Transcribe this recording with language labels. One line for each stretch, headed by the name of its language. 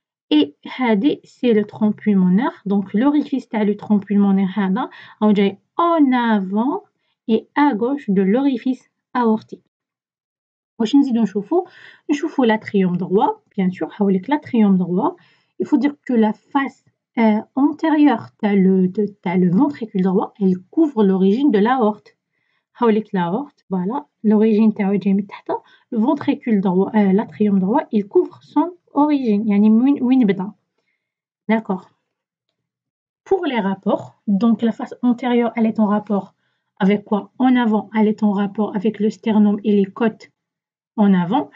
French: Et
Arabic: هادي
French: c'est le tronc pulmonaire. Donc l'orifice
Arabic: تاع
French: le tronc pulmonaire
Arabic: هذا راهو جاي
French: en avant et à gauche de l'orifice aortique.
Arabic: واش نزيدو نشوفو
French: l'atrium droit, bien sûr,
Arabic: هاوليك
French: l'atrium droit. Il faut dire que la face antérieure
Arabic: تاع
French: le ventricule droit, elle couvre l'origine de l'aorte.
Arabic: هاوليك
French: l'aorte, voilà, l'origine
Arabic: تاعو جاي من تحت.
French: Le ventricule droit, l'atrium droit, il couvre son origine,
Arabic: يعني وين بدا.
French: D'accord. Pour les rapports, donc la face antérieure, elle est en rapport avec quoi? En avant, elle est en rapport avec le sternum et les côtes en avant.